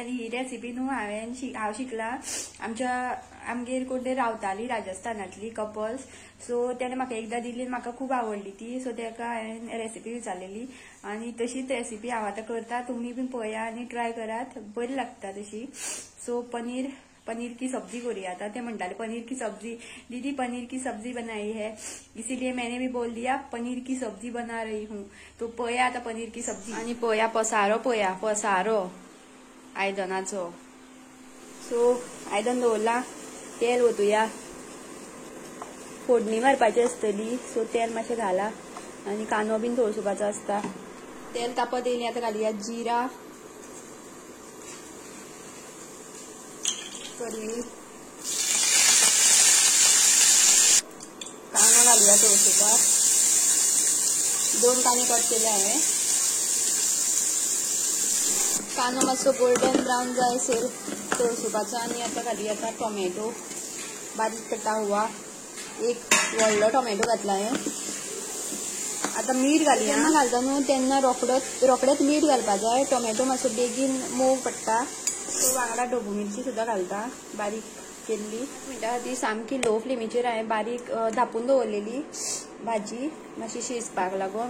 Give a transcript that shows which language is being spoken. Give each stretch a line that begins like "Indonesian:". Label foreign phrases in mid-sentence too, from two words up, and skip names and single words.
Konkani: आनी ही रेसिपी न्हू हांव शिकला आमगेर कोण ते रावताली राजस्थानातली कपल्स. सो तेणे म्हाका एकदां दिली, म्हाका खूब आवडली ती. सो तेका हांवें रेसिपी विचारलेली आनी तशीच रेसिपी हांव आतां करता. तुमी बीन पळया आनी ट्राय करात, बरी लागता तशी. सो
Hindi: पनीर की सब्जी
Konkani: करूया. आता ते म्हणटाले
Hindi: पनीर की सब्जी, दीदी पनीर की सब्जी बनाई है, इसीलिए मैंने भी बोल दिया पनीर की सब्जी बना रही हूँ.
Konkani: तो पळया आता
Hindi: पनीर की सब्जी.
Konkani: आणि पळया पसारो आयदनाचो. सो आयदन दवरला, तेल ओतुया. फोडणी मारपाची आसतली. सो तेल मातशें घाला आनी कांदो बीन तळसुपाचो आसता. तेल तापत येयली आता घालुया जिरा, कढी, कांदो घालूया तळसुपाक. 2 कांदे कट केले हांवें. कांदो मातसो
English: golden brown
Konkani: जाय असेल तळसुपाचो. आनी आता घालुया आता टोमॅटो बारीक
Hindi: कटा हुआ.
Konkani: एक व्हडलो टोमॅटो घातला हांवें. आता मीठ घालुया. जेन्ना घालता न्हू तेन्ना रोखडेच मीठ घालपा जाय. टोमॅटो मातसो बेगीन मोव पडटा. सो वांगडा ढोबू मिरची सुद्दां घालता बारीक केल्ली. मिनटां खातीर सामकी लो फ्लेमीचेर हांवें बारीक धापून दवरलेली भाजी मातशी शिजपाक लागून.